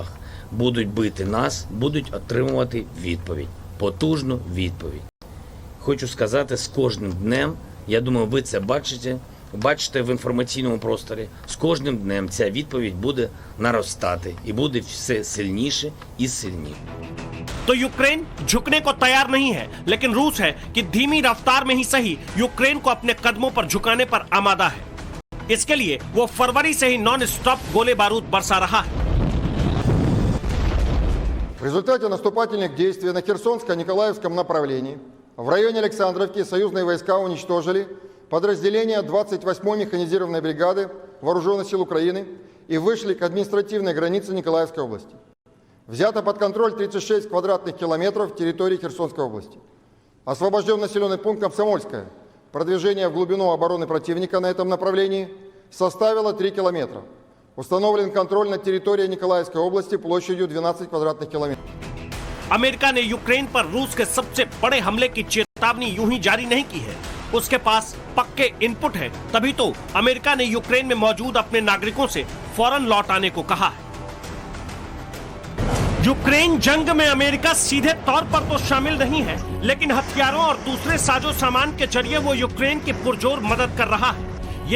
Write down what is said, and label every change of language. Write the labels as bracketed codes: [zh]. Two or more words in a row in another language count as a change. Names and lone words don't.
[uk] Будуть бити нас, будуть отримувати відповідь. Потужну відповідь. Хочу сказати, з кожним днем, я думаю, ви це бачите в інформаційному просторі, з кожним днем ця відповідь буде наростати і буде все сильніше і сильніше. [hi] तो यूक्रेन झुकने को तैयार नहीं है, लेकिन रूस है कि धीमी रफ्तार में ही सही यूक्रेन को अपने कदमों पर झुकाने पर आमादा है। इसके लिए वो फरवरी से ही [en] non stop [hi] गोले बारूद बरसा रहा है। [ru] В результате наступательных действий на Херсонско-Николаевском направлении в районе Александровки союзные войска уничтожили подразделения 28-й механизированной бригады Вооруженных сил Украины и вышли к административной границе Николаевской области. Взято под контроль 36 квадратных километров территории Херсонской области. Освобожден населенный пункт Комсомольская. Продвижение в глубину обороны противника на этом направлении составило 3 километра. Установлен контроль над территорией Николаевской области площадью 12 квадратных километров. [hi] अमेरिका ने यूक्रेन पर रूस के सबसे बड़े हमले की चेतावनी यूं ही जारी नहीं की है। उसके पास पक्के इनपुट है, तभी तो अमेरिका ने यूक्रेन में मौजूद अपने नागरिकों से फौरन लौट आने को कहा है। यूक्रेन जंग में अमेरिका सीधे तौर पर तो शामिल नहीं है, लेकिन हथियारों और दूसरे साजो सामान के जरिए वो यूक्रेन की पुरजोर मदद कर रहा है।